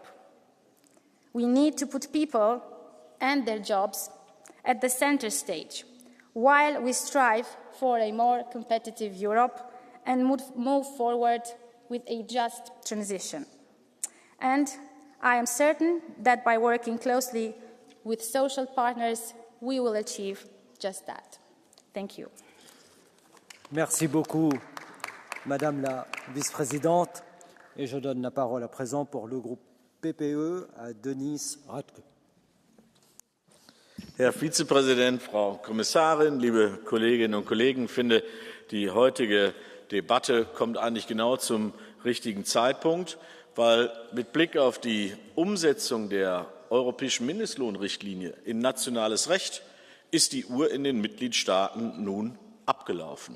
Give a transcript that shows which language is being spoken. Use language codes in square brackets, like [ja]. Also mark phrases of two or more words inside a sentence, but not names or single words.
[en] We need to put people and their jobs at the center stage, while we strive for a more competitive Europe and move forward with a just transition. And I am certain that by working closely with social partners, we will achieve just that. Thank you. [fr] Merci beaucoup, Madame la Vice-présidente. Et je donne la parole à présent pour le groupe PPE à Denise Radke. [de] Herr Vizepräsident, Frau Kommissarin, liebe Kolleginnen und Kollegen, ich finde, die heutige Debatte kommt eigentlich genau zum richtigen Zeitpunkt, weil mit Blick auf die Umsetzung der europäischen Mindestlohnrichtlinie in nationales Recht ist die Uhr in den Mitgliedstaaten nun abgelaufen.